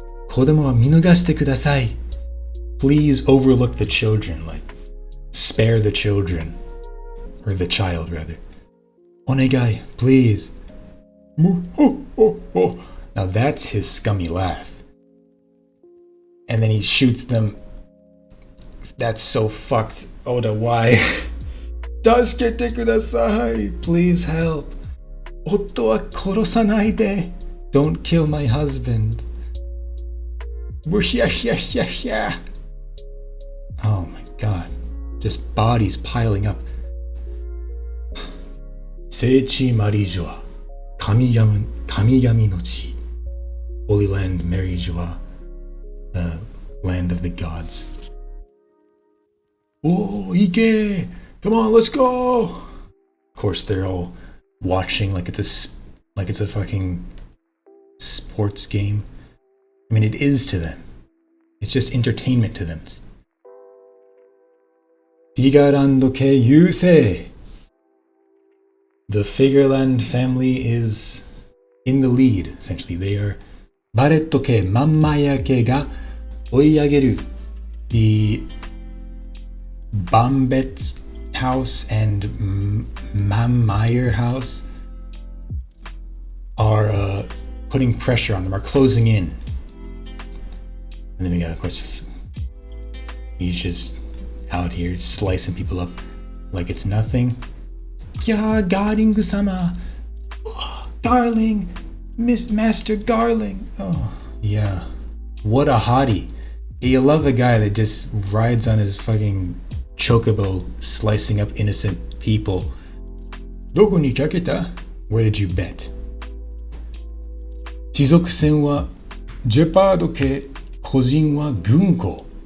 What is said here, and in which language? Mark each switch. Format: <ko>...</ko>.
<ja>子供は見逃してください。</ja> <en>Please overlook the children. Like, spare the children. Or the child, rather.</en> <ja>お願い,</ja> <en>please. Now that's his scummy laugh. And then he shoots them. That's so fucked. Oda, why?</en> <ja>助けてください.</ja> <en>Please help.</en> <ja>夫は殺さないで.</ja> <en>Don't kill my husband. Oh my god. Just bodies piling up.</en> <ja>聖地マリージョア、神々の地。</ja> <en>Holy land, Marijua, the land of the gods.</en> <ja>おー、行け!</ja> <en>Come on, let's go! Of course, they're all watching like it's a fucking sports game. I mean, it is to them. It's just entertainment to them.</en> <ja>フィガランド家優勢!</ja> <en>The Figureland family is in the lead, essentially. They are</en> <ja>バレット家、マンマヤ家が追い上げる。</ja> <en>The Bombets house and Mammeyer house are putting pressure on them, are closing in. And then we got, of course, he's just out here slicing people up like it's nothing. Yeah, Garling sama. Oh, Garling. Miss Master Garling. Oh, yeah. What a hottie. You love a guy that just rides on his fucking chocobo, slicing up innocent people.</en> <ja>どこにかけた?</ja> <en>Where did you bet?</en> <ja>地続線はジェパード系、個人は軍港。</ja>